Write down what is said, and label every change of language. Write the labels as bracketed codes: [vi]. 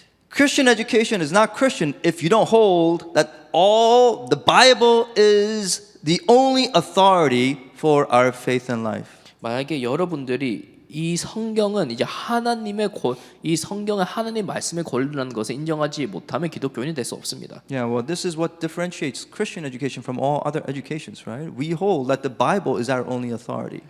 [en] Christian education is not Christian if you don't hold that all the Bible is the only authority for our faith and life. [ko] 만약에 여러분들이 이 성경은 이제 이 성경은 하나님 말씀의 권리라는 것을 인정하지 못하면 기독교인이 될 수 없습니다. [en] Yeah, well, this is what differentiates Christian education from all other educations, right? We hold that the Bible is our only authority.